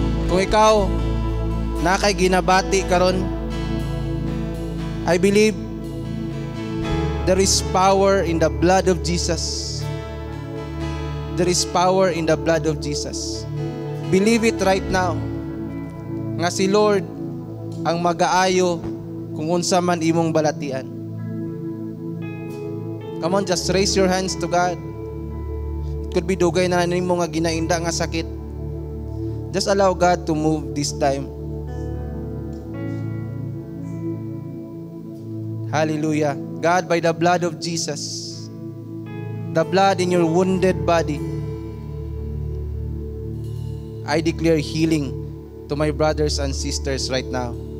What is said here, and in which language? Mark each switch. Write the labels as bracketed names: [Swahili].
[Cebuano] Kung ikaw na kay ginabati karon, [English] I believe there is power in the blood of Jesus. There is power in the blood of Jesus. Believe it right now. [Cebuano] Nga si Lord ang mag-aayo kung unsa man imong balatian. [English] Come on, just raise your hands to God. It could be [Cebuano] dugay na nimo nga ginainda nga sakit. [English] Just allow God to move this time. Hallelujah. God, by the blood of Jesus, the blood in your wounded body, I declare healing to my brothers and sisters right now.